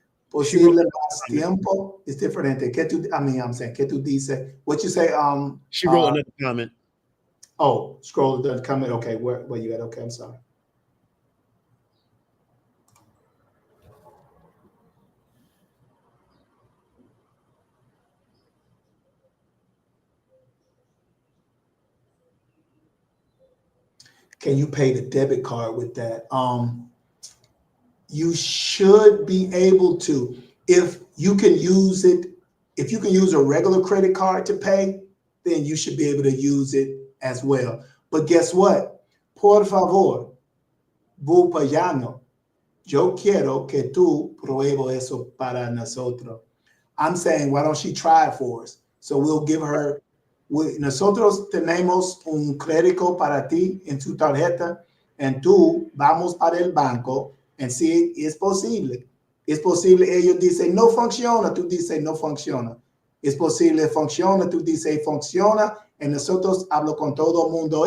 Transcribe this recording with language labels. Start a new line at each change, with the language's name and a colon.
Spanish: Posible más tiempo es diferente. ¿Qué tú,
English: I'm saying,
Spanish: ¿qué tú dices?
English: What you say? She wrote another comment. Oh, scroll the comment. Okay, where you at? Okay, I'm sorry. Can you pay the debit card with that? You should be able to. If you can use it, if you can use a regular credit card to pay, then you should be able to use it as well. But guess what?
Spanish: Por favor, bu payano, yo quiero que tú pruebo eso para nosotros.
English: I'm saying, why don't she try it for us? So we'll give her.
Spanish: Nosotros tenemos un crédito para ti en tu tarjeta, y tú vamos para el banco y si es posible. Es posible, ellos dicen no funciona, tú dices no funciona. Es posible, funciona, tú dices funciona, y nosotros hablo con todo el mundo.